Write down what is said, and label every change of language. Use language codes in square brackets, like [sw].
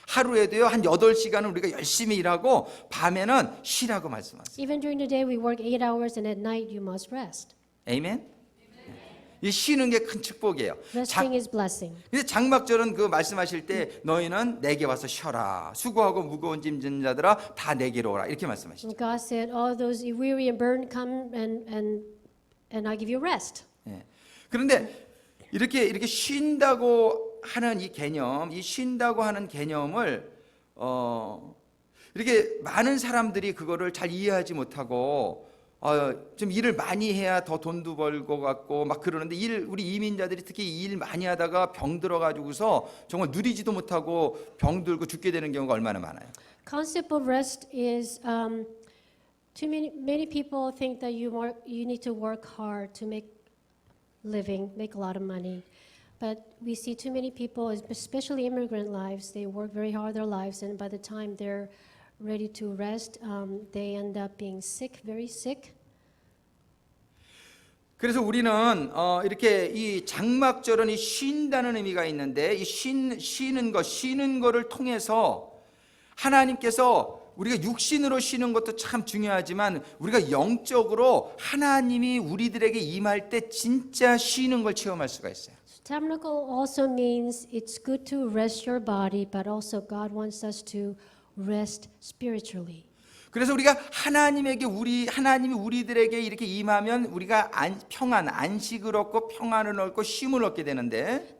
[ko] 하루에도요 한 8시간은 우리가 열심히 일하고 밤에는 쉬라고 말씀하세요. [en] Even during the day we work 8 hours and at night you must rest. [ko] 아멘. 이 쉬는 게 큰 축복이에요. [en] Resting is blessing. [ko] 근데 장막절은 그 말씀하실 때 너희는 내게 와서 쉬어라. 수고하고 무거운 짐 진 자들아 다 내게로 오라. 이렇게 말씀하시죠. [en] And God said, all those weary and burdened, come and I'll give you rest. [ko] 예. 그런데 이렇게 쉰다고 하는 이 개념, 이 쉰다고 하는 개념을 이렇게 많은 사람들이 그거를 잘 이해하지 못하고 좀 일을 많이 해야 더 돈도 벌고 같고 막 그러는데 우리 이민자들이 특히 일 많이 하다가 병 들어가지고서 정말 누리지도 못하고 병 들고 죽게 되는 경우가 얼마나 많아요. [en] Concept of rest is too many people think that you need to work hard to make living, make a lot of money. But we see too many people, especially immigrant lives, they work very hard their lives, and by the time they're ready to rest, they end up being sick, very sick. [ko] 그래서 우리는 이렇게 이 장막절은 이 쉰다는 의미가 있는데 이 쉬는 거를 통해서 하나님께서 우리가 육신으로 쉬는 것도 참 중요하지만 우리가 영적으로 하나님이 우리들에게 임할 때 진짜 쉬는 걸 체험할 수가 있어요. [en] Tabernacle also means it's good to rest your body, but also God wants us to rest spiritually. [ko] 그래서 우리가 하나님이 우리들에게 이렇게 임하면 우리가 평안, 안식을 얻고 평안을 얻고 쉼을 얻게 되는데